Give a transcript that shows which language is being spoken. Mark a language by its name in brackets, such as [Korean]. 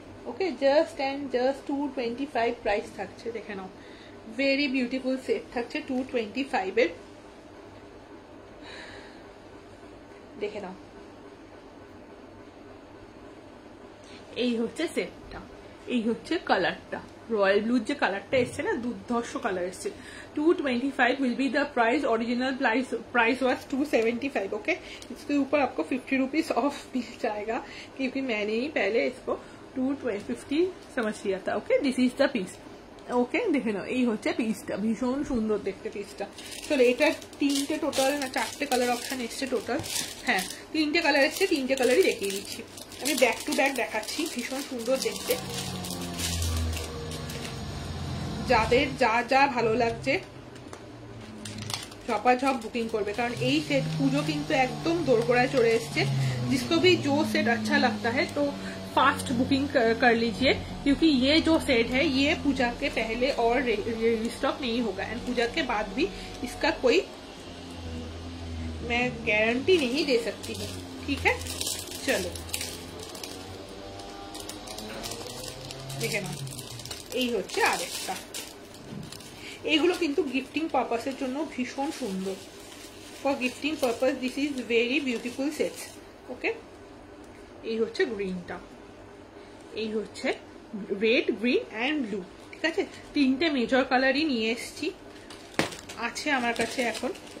[Bangla] Okay, just and just 225 price থাকছে। দেখে নাও, very beautiful set থাকছে 225 এর। দেখে নাও, এই হচ্ছে সেটটা, এই হচ্ছে কালারটা, রয়্যাল ব্লুর যে কালারটা এসছে না, দুর্ধর্ষ কালার এসছে। [English] 225 will be the price, original price was 275। [Hindi] Okay, इसके ऊपर आपको 50 रुपीज ऑफ मिल जाएगा क्योंकि मैंने ही पहले इसको 250 समझ लिया था। [English] Okay, this is the piece. [Bangla] ওকে, দেখে নাও, এই হচ্ছে পিসটা, ভীষণ সুন্দর দেখতে পিসটা। চলো, এটা 3টে টোটাল না 4টে কালার অপশন এসছে টোটাল। হ্যাঁ, 3টে কালার এসছে, 3টে কালারই দেখিয়ে দিচ্ছি আমি, ব্যাক টু ব্যাক দেখাচ্ছি, ভীষণ সুন্দর দেখতে। যাদের যা যা ভালো লাগছে ঝপাঝপ বুকিং করবে, কারণ এই সেট পুজো কিন্তু একদম দোরগোড়ায় চলে এসছে। [Hindi] जिसको भी जो सेट अच्छा लगता है तो फास्ट बुकिंग कर लीजिए, क्योंकि ये जो सेट है ये पूजा के पहले और रिस्टॉक नहीं होगा, एंड पूजा के बाद भी इसका कोई मैं गारंटी नहीं दे सकती हूँ। ठीक है, चलो देखे ना, [Bangla] এই হচ্ছে আরেকটা। এগুলো কিন্তু গিফটিং পারপাসের জন্য ভীষণ সুন্দর, [English] For gifting purpose this is very beautiful sets. [Bangla] ওকে, এই হচ্ছে গ্রিনটা, এই হচ্ছে রেড, গ্রিন অ্যান্ড ব্লু। ঠিক আছে, 3টে মেজর কালারই নিয়ে এসছি, আছে আমার কাছে এখন।